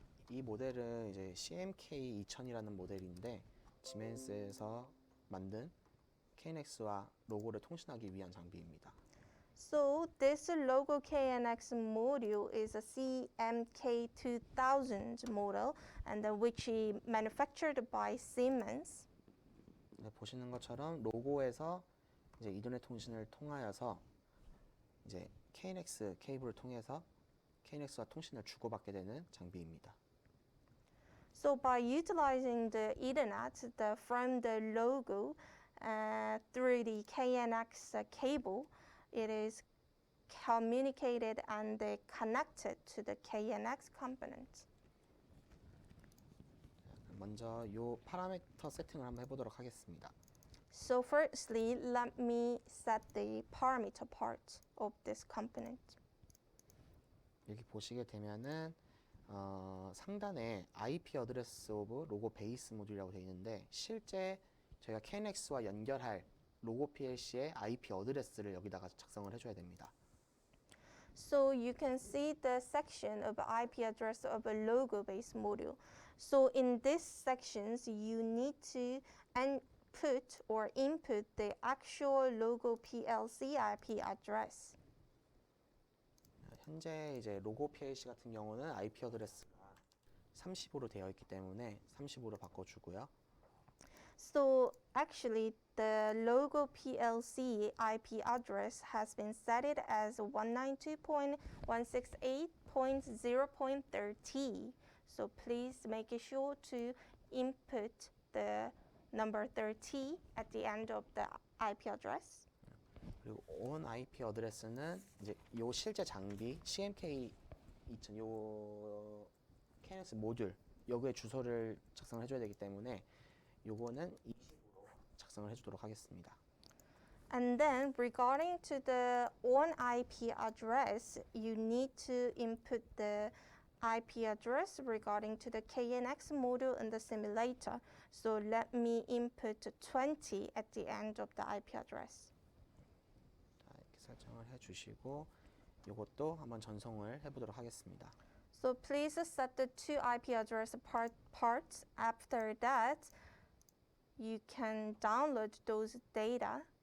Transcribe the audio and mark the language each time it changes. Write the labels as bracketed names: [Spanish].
[Korean] 이 모델은 이제 CMK 2000이라는 모델인데 지멘스에서 만든 KNX와 로고를 통신하기 위한 장비입니다. [English] So this logo KNX module is a CMK2000 model and which is manufactured by Siemens. [Korean] 네, 보시는 것처럼 로고에서 이제 이더넷 통신을 통하여서 이제 KNX 케이블을 통해서 KNX와 통신을 주고받게 되는 장비입니다. [English] So by utilizing the Ethernet from the logo through the KNX cable, it is communicated and connected to the KNX component. [Korean] 먼저 이 파라미터 세팅을 한번 해보도록 하겠습니다. [English] So firstly, let me set the parameter part of this component. [Korean] 여기 보시게 되면은 상단에 IP 어드레스 오브 로고 베이스 모듈이라고 되어 있는데 실제 저희가 KNX와 연결할 로고 PLC의 IP 어드레스를 여기다가 작성을 해줘야 됩니다. [English] So you can see the section of IP address of a logo-based module. So in these sections, you need to put or input the actual logo PLC IP address. [Korean] 현재 이제 로고 PLC 같은 경우는 IP 어드레스가 30으로 되어 있기 때문에 30으로 바꿔주고요. [English] So actually, the logo PLC IP address has been set it as 192.168.0.30. So please make sure to input the number 30 at the end of the IP address. [Korean] 그리고 on IP 어드레스는 이제 요 실제 장비 CMK 2000 요 KNX 모듈 여기에 주소를 작성을 해줘야 되기 때문에 요거는 20으로 작성을 해주도록 하겠습니다. [English] And then regarding to the on IP address, you need to input the IP address regarding to the KNX module in the simulator. So let me input 20 at the end of the IP address. [Korean] 자, 이렇게 설정을 해주시고 요것도 한번 전송을 해보도록 하겠습니다. [English] So please set the two IP address parts. After that, you can download those data.